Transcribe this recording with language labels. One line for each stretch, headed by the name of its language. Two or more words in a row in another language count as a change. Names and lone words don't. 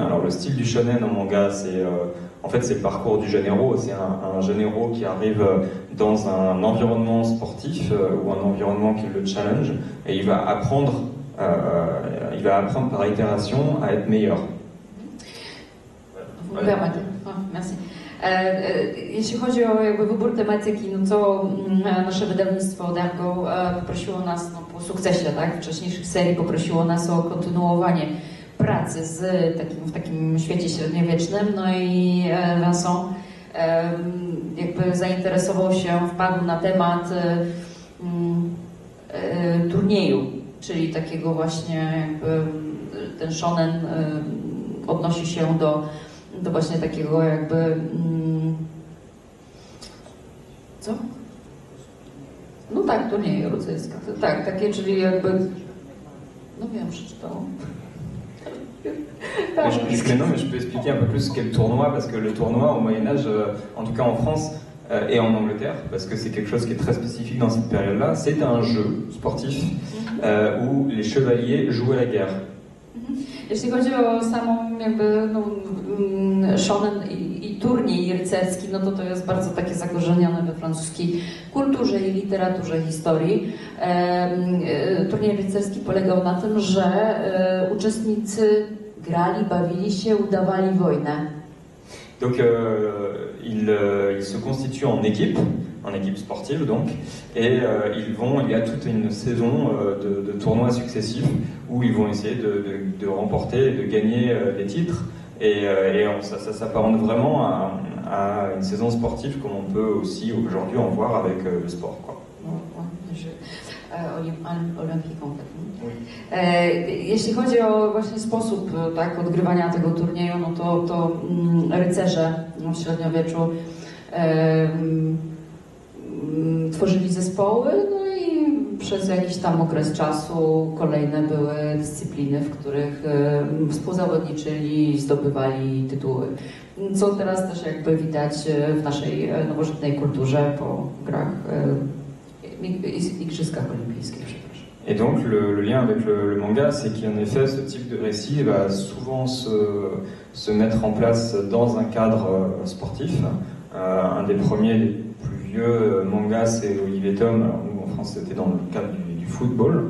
French: Alors le style du shonen en manga, en fait c'est le parcours du jeune héros. C'est un jeune héros qui arrive dans un environnement sportif ou un environnement qui le challenge, et il va apprendre par itération à être meilleur. Merci.
Polish: Jeśli chodzi o jakby wybór tematyki, no to nasze wydawnictwo Dargo poprosiło nas po sukcesie, tak, wcześniejszych serii, poprosiło nas o kontynuowanie pracy w takim świecie średniowiecznym. No i Vincent jakby zainteresował się, wpadł na temat turnieju, czyli takiego właśnie jakby ten shonen odnosi się do właśnie takiego jakby co? No tak, turnieju rycerska. Tak, takie, czyli jakby no wiem, przeczytałam.
French: Mais je peux expliquer un peu plus ce qu'est le tournoi, parce que le tournoi au Moyen-Âge, en tout cas en France et en Angleterre, parce que c'est quelque chose qui est très spécifique dans cette période-là, c'est un jeu sportif où les chevaliers jouent à la guerre.
Polish: Jeśli chodzi o samą jakby shonen i turniej rycerski, no to jest bardzo takie zakorzenione we francuskiej kulturze i literaturze historii. Turniej rycerski polegał na tym, że uczestnicy grali, bawili się, udawali wojnę.
French: Donc ils se constituent en équipe sportive donc, et il y a toute une saison de tournois successifs où ils vont essayer de remporter, de gagner des titres, et ça s'apparente vraiment à une saison sportive comme on peut aussi aujourd'hui en voir avec le sport, quoi.
Polish: Olimpiką. Jeśli chodzi o właśnie sposób tak, odgrywania tego turnieju, no to rycerze w średniowieczu tworzyli zespoły, no i przez jakiś tam okres czasu kolejne były dyscypliny, w których współzawodniczyli, zdobywali tytuły. Co teraz też jakby widać w naszej nowożytnej kulturze po grach Igrzyskach olimpijskich, przepraszam.
French: Et donc le lien avec le manga, c'est qu'en effet ce type de récit va souvent se mettre en place dans un cadre sportif. Un des premiers, les plus vieux mangas, c'est Olivier Tom. Alors nous en France c'était dans le cadre du football.